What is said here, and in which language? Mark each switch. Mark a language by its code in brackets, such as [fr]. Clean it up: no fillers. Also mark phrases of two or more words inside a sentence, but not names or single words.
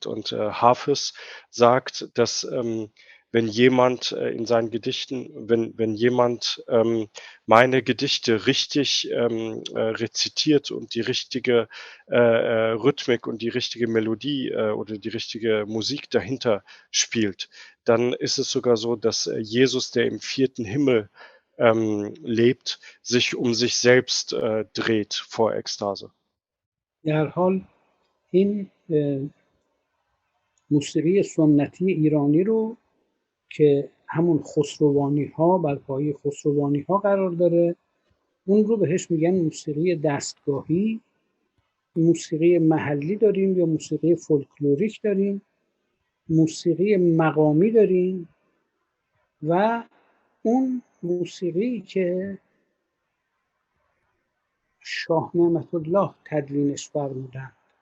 [de] Und Hafiz sagt, dass wenn jemand in seinen Gedichten, wenn jemand meine Gedichte richtig rezitiert und die richtige Rhythmik und die richtige Melodie oder die richtige Musik dahinter spielt, dann ist es sogar so, dass Jesus, der im vierten Himmel lebt, sich um sich selbst dreht vor Ekstase. [fa] در حال این موسیقی سنتی ایرانی رو که همون خسروانی ها بر پایه خسروانی ها قرار داره، اون رو بهش میگن موسیقی دستگاهی. موسیقی محلی داریم یا موسیقی فولکلوریک داریم، موسیقی مقامی داریم و اون موسیقی که شاه نعمت الله تدوینش فرمودن